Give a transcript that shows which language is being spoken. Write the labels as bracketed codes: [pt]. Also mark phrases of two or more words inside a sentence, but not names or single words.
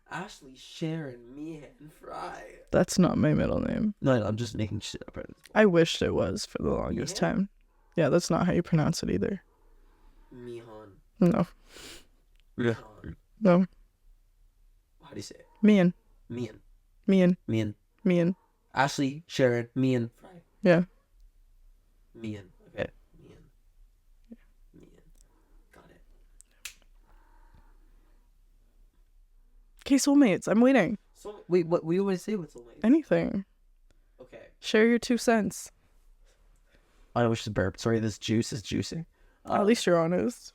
[en] Ashley Sharon Meehan Fry. That's not my middle name. No, I'm just making shit up. I wished it was for the longest Meehan? time. Yeah, that's not how you pronounce it either. Meehan. No. Meehan. No. How do you say it? Meehan. Meehan. Meehan. Meehan. Meehan. Ashley Sharon Meehan Fry. Yeah. Meehan. Okay. Meehan. Meehan. Got it. Okay, soulmates. I'm waiting. So wait, what we always say with soulmates? Anything. Okay. Share your 2 cents. I wish to burp. Sorry, this juice is juicing. At least you're honest.